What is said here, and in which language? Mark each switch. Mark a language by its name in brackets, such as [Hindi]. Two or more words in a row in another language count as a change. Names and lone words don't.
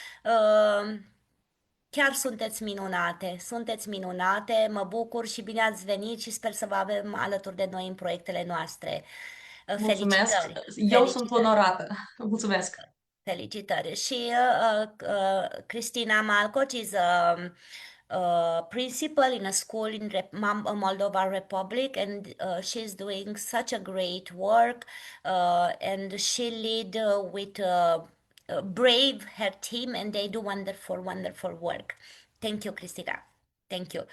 [Romanian] Chiar sunteți minunate, mă bucur și bine ați venit și sper să vă avem alături de noi în proiectele noastre. Mulțumesc! Felicitări! Eu sunt onorată! Mulțumesc! Felicitări! [English] Și Cristina Malcoci is principal in a school in Moldova Republic, and she's doing such a great work, and she lead with brave her team, and they do wonderful work. Thank you, Christina. Thank you.